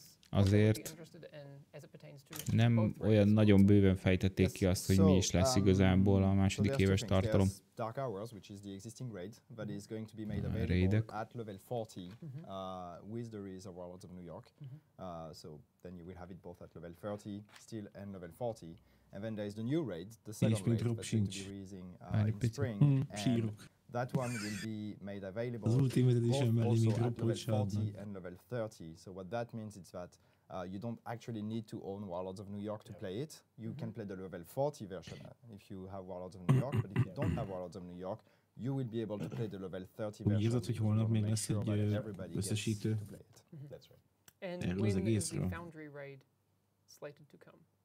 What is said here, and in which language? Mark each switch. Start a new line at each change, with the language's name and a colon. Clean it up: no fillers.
Hungarian: Azért nem olyan nagyon bőven fejtették ki azt, hogy mi is lesz igazából a második éves tartalom.
English: Dark Hours, which is the existing raid, that is going to be made available at level 40 with the release of Warlords of New York. So then you will have it both at level 30 still and level 40. And then there is the new raid, the second raid that's going to be releasing in spring. And that one will be made available both also at level 40 and level 30. So what that means is that you don't actually need to own Warlords of New York to play it. You can play the level 40 version if you have Warlords of New York, but if you don't have Warlords of New York, you will be able to play the level 30 version.
Hungarian: Érzed, hogy holnap még lesz egy összesítő?
English: That's right. And when is the Foundry raid slated to come?